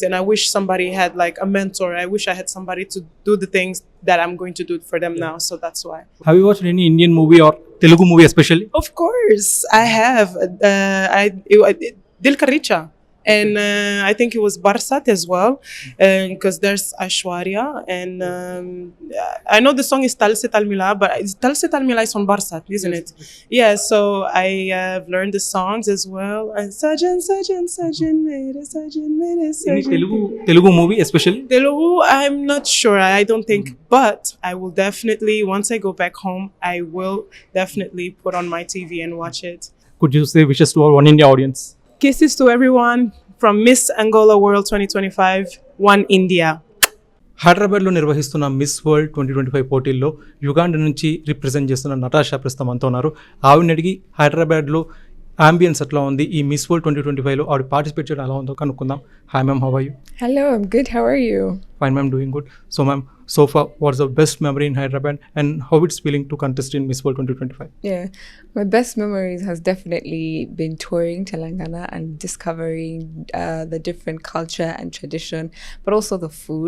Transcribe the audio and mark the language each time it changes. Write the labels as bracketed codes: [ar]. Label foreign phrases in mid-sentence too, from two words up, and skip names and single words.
[en] And I wish somebody had like a mentor. I wish I had somebody to do the things that I'm going to do for them now. So that's why. Have you watched any Indian movie or Telugu movie especially? Of course, I have. Dil Ka Richa. And I think it was Barsat as well, because there's Ashwarya. And I know the song is Tal Se Tal Mila, but Tal Se Tal Mila is on Barsat, isn't it? Yeah, so I have learned the songs as well. [hi] साजन, साजन, साजन, मेरे साजन, मेरे [en] Any [hi] साजन. [en] Telugu movie especially? Telugu, I'm not sure. I don't think, but I will definitely, once I go back home, I will definitely put on my TV and watch it. Could you say wishes to our One India audience? Kisses to everyone from Miss Angola World 2025, One India. [te] హైదరాబాద్లో నిర్వహిస్తున్న మిస్ వరల్డ్ 2025 పోటీల్లో యుగాండా నుంచి రిప్రజెంట్ చేస్తున్న నటాషా ప్రస్తుతం అంతా ఉన్నారు. ఆవిడని అడిగి హైదరాబాద్లో అంబియన్స్ అట్లా ఉంది ఈ మిస్ వరల్డ్ 2025లో ఆవిడ పార్టిసిపేట్ చేయడం ఎలా ఉందో కనుక్కుందాం. [en] Hi ma'am, How are you? Hello, I'm good. How are you? Fine ma'am, doing good. So ma'am, so far what's the best memory in Hyderabad and how it's feeling to contest in Miss World 2025? Yeah, my best memories has definitely been touring Telangana and discovering the different culture and tradition, but also the food.